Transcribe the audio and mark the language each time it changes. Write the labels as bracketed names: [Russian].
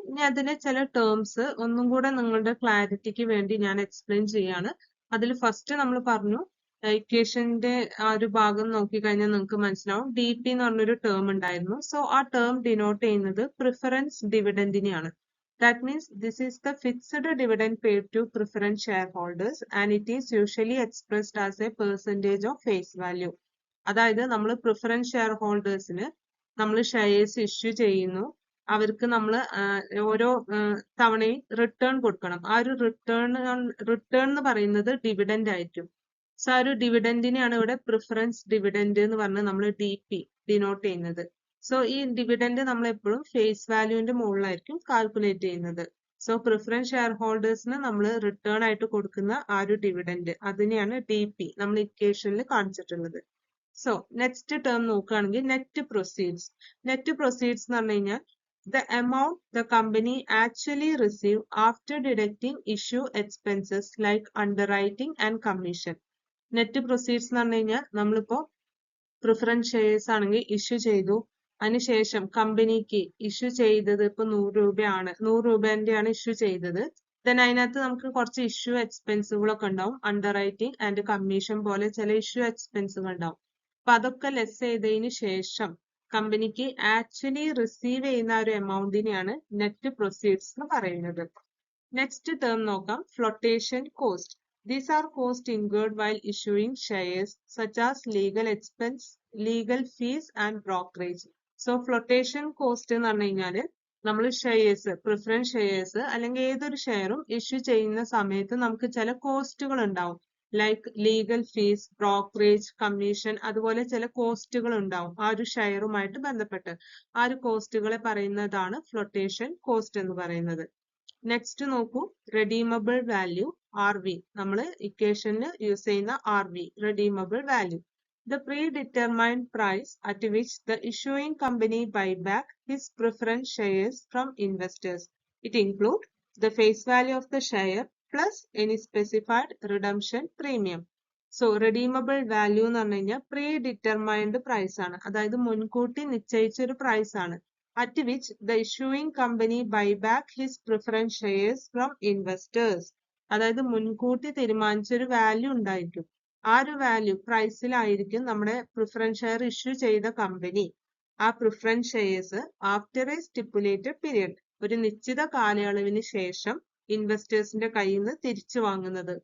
[Malayalam] ഇനി അതിലെ ചില ടേംസ് ഒന്നും കൂടെ നിങ്ങളുടെ ക്ലാരിറ്റിക്ക് വേണ്ടി ഞാൻ എക്സ്പ്ലെയിൻ ചെയ്യാണ്. അതിൽ ഫസ്റ്റ് നമ്മൾ പറഞ്ഞു ഇക്വേഷന്റെ ആ ഒരു ഭാഗം നോക്കിക്കഴിഞ്ഞാൽ നിങ്ങൾക്ക് മനസ്സിലാവും ഡി പി എന്ന് പറഞ്ഞൊരു ടേം ഉണ്ടായിരുന്നു. സോ ആ ടേം ഡിനോട്ട് ചെയ്യുന്നത് preference ഡിവിഡൻഡിനെയാണ്. [English] That means this is the fixed dividend paid to preference shareholders and it is usually expressed as a percentage of face value. [Malayalam] അതായത് നമ്മൾ പ്രിഫറൻസ് ഷെയർ ഹോൾഡേഴ്സിന് നമ്മൾ shares issue ചെയ്യുന്നു. അവർക്ക് നമ്മൾ ഓരോ തവണയും റിട്ടേൺ കൊടുക്കണം. ആ ഒരു റിട്ടേൺ എന്ന് പറയുന്നത് ഡിവിഡൻഡ് ആയിരിക്കും. സോ ആ ഒരു ഡിവിഡൻഡിനെയാണ് ഇവിടെ പ്രിഫറൻസ് ഡിവിഡൻഡ് എന്ന് പറഞ്ഞ് നമ്മൾ ഡി പി ഡിനോട്ട് ചെയ്യുന്നത്. സോ ഈ ഡിവിഡൻഡ് നമ്മൾ എപ്പോഴും ഫേസ് വാല്യൂവിന്റെ മുകളിലായിരിക്കും കാൽക്കുലേറ്റ് ചെയ്യുന്നത്. സോ പ്രിഫറൻസ് ഷെയർ ഹോൾഡേഴ്സിന് നമ്മൾ റിട്ടേൺ ആയിട്ട് കൊടുക്കുന്ന ആ ഒരു ഡിവിഡൻഡ് അതിനെയാണ് ഡി പി നമ്മൾ ഇക്വേഷനിൽ കാണിച്ചിട്ടുള്ളത്. സോ നെക്സ്റ്റ് ടേം നോക്കുകയാണെങ്കിൽ നെറ്റ് പ്രൊസീഡ്സ്. നെറ്റ് പ്രൊസീഡ്സ് എന്ന് പറഞ്ഞു കഴിഞ്ഞാൽ [English] the amount the company actually receive after deducting issue expenses like underwriting and commission. [Malayalam] Net proceeds എന്ന് പറഞ്ഞു കഴിഞ്ഞാൽ നമ്മളിപ്പോ പ്രിഫറൻസ് ഷെയർസ് ആണെങ്കിൽ ഇഷ്യൂ ചെയ്തു, അതിനുശേഷം കമ്പനിക്ക് ഇഷ്യൂ ചെയ്തത് ഇപ്പൊ 100 രൂപയാണ്, 100 രൂപേന്റെയാണ് ഇഷ്യൂ ചെയ്തത്. ദെൻ അതിനകത്ത് നമുക്ക് കുറച്ച് ഇഷ്യൂ എക്സ്പെൻസുകളൊക്കെ ഉണ്ടാവും, അണ്ടർ റൈറ്റിംഗ് ആൻഡ് കമ്മീഷൻ പോലെ ചില ഇഷ്യൂ എക്സ്പെൻസുകൾ ഉണ്ടാവും. അപ്പൊ അതൊക്കെ ലെസ് ചെയ്തതിന് ശേഷം കമ്പനിക്ക് ആക്ച്വലി റിസീവ് ചെയ്യുന്ന ഒരു എമൗണ്ടിനെയാണ് നെറ്റ് പ്രൊസീഡ്സ് എന്ന് പറയുന്നത്. നെക്സ്റ്റ് ടേം നോക്കാം, flotation cost. [English] These are costs incurred while issuing shares such as legal expense, legal fees and brokerage. So flotation cost [Malayalam] എന്ന് പറഞ്ഞു കഴിഞ്ഞാൽ നമ്മൾ ഷെയർസ്, പ്രിഫറൻസ് ഷെയർസ് അല്ലെങ്കിൽ ഏതൊരു ഷെയറും ഇഷ്യൂ ചെയ്യുന്ന സമയത്ത് നമുക്ക് ചില കോസ്റ്റുകൾ ഉണ്ടാവും. Like legal fees, brokerage, commission, അതുപോലെ ചില കോസ്റ്റുകൾ ഉണ്ടാവും ആ ഒരു ഷെയറുമായിട്ട് ബന്ധപ്പെട്ട്. ആ ഒരു കോസ്റ്റുകളെ പറയുന്നതാണ് ഫ്ലോട്ടേഷൻ കോസ്റ്റ് എന്ന് പറയുന്നത്. നെക്സ്റ്റ് നോക്കൂ, റെഡീമബിൾ വാല്യൂ ആർ വി. നമ്മൾ ഇക്വേഷനിൽ യൂസ് ചെയ്യുന്ന R V, redeemable value. [English] The predetermined price at which the issuing company buy back his preference shares from investors. It include the face value of the share plus any specified redemption premium. [Malayalam] So redeemable value എന്ന് പറഞ്ഞു കഴിഞ്ഞാൽ pre determined price ആണ്, അതായത് മുൻകൂട്ടി നിശ്ചയിച്ച ഒരു price ആണ്. [English] at which the issuing company buy back his preference shares from investors. [Malayalam] അതായത് മുൻകൂട്ടി തീരുമാനിച്ച ഒരു വാല്യൂ ഉണ്ടായിരിക്കും. ആ ഒരു വാല്യൂ പ്രൈസിലായിരിക്കും നമ്മുടെ പ്രിഫറൻസ് ഷെയർ ഇഷ്യൂ ചെയ്ത കമ്പനി ആ preference shares after A stipulated period, ഒരു നിശ്ചിത കാലയളവിന് ശേഷം ഇൻവെസ്റ്റേഴ്സിന്റെ കയ്യിൽ നിന്ന് തിരിച്ചു വാങ്ങുന്നത്.